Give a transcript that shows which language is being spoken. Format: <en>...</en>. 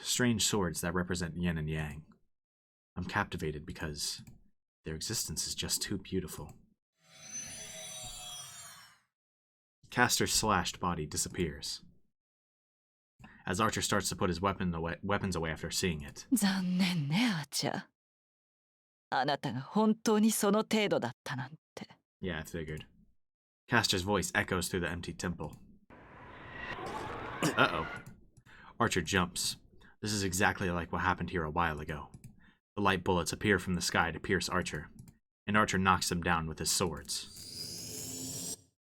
<en>Strange swords that represent yin and yang. I'm captivated because their existence is just too beautiful. Castor's slashed body disappears. As Archer starts to put his weapons away after seeing it.</en> <ja>残念ね、アーチャー。あなたが本当にその程度だったなんて。</ja> <en>Yeah, I figured. Castor's voice echoes through the empty temple. Uh-oh. Archer jumps. This is exactly like what happened here a while ago. The light bullets appear from the sky to pierce Archer, and Archer knocks them down with his swords.</en>